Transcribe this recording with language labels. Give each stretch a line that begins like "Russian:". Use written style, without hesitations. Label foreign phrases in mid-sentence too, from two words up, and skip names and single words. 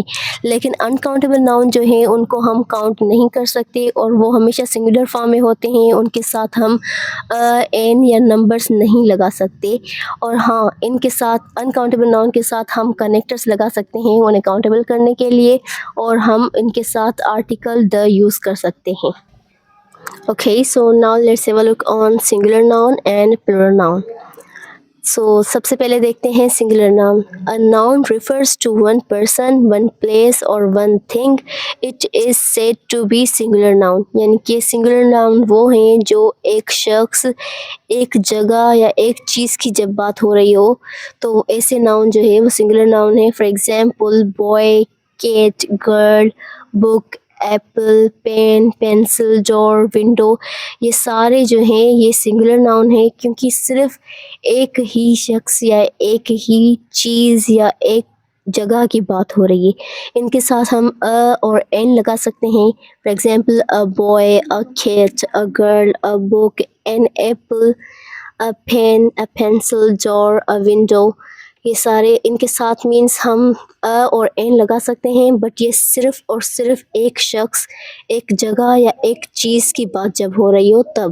Hindi: लेकिन
English: uncountable noun
Hindi: जो हैं उनको हम काउंट नहीं कर सकते, और वो हमेशा
English: singular form
Hindi: में होते हैं, उनके साथ हम एन या नंबर्स नहीं लगा सकते। और हाँ, इनके साथ
English: uncountable noun
Hindi: के साथ हम कनेक्टर्स लगा सकते हैं उन्हें काउंटेबल करने के लिए, और हम इनके साथ
English: article the
Hindi: यूज़ कर सकते हैं।
English: Okay, so now let's have a look on singular noun and plural noun.
Hindi: So सबसे पहले देखते हैं
English: singular noun. A noun refers to one person, one place or one thing. It is said to be singular noun.
Hindi: यानी कि
English: singular noun
Hindi: वो हैं जो एक शख्स, एक जगह या एक चीज़ की जब बात हो रही हो तो ऐसे noun जो है वो
English: singular noun
Hindi: है.
English: For example, boy, cat, girl, book, apple, pen, pencil, door, window,
Hindi: ये सारे जो हैं ये
English: singular noun
Hindi: है, क्योंकि सिर्फ एक ही शख्स या एक ही चीज़ या एक जगह की बात हो रही है। इनके साथ हम अ और एन लगा सकते हैं।
English: for example, a boy, a cat, a girl, a book, an apple, a pen, a pencil, door, a window,
Hindi: ये सारे इनके साथ मीन्स हम अ और एन लगा सकते हैं, बट ये सिर्फ़ और सिर्फ एक शख्स, एक जगह या एक चीज़ की बात जब हो रही हो तब।